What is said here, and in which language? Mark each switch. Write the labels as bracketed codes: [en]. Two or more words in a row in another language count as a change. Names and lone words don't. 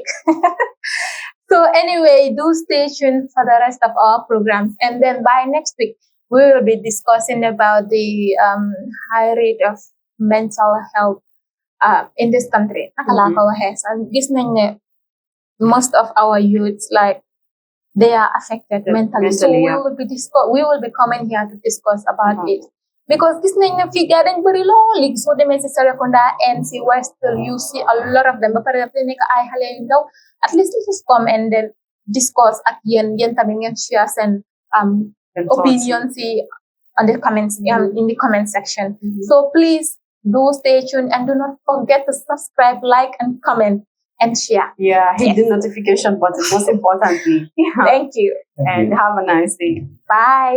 [en] So anyway, do stay tuned for the rest of our programs, and then by next week we will be discussing about the high rate of mental health in this country. Most of our youths, like, they are affected mentally. So we will be coming here to discuss about it. Because this [wo] nañ na fi ga dañ bari lool léegi soo demee si Serekunda and si Westfield [en] you see a lot of them [wo] ba pare daf nekk ay xale yu ndaw. [en] At least let's come and then discuss [wo] ak yéen tamit ngeen [en] share seen opinions on the comments in the comment section. So please do stay tuned and do not forget to subscribe, like, and comment and share. Yeah, hit the notification button most importantly. Thank you. And have a nice day.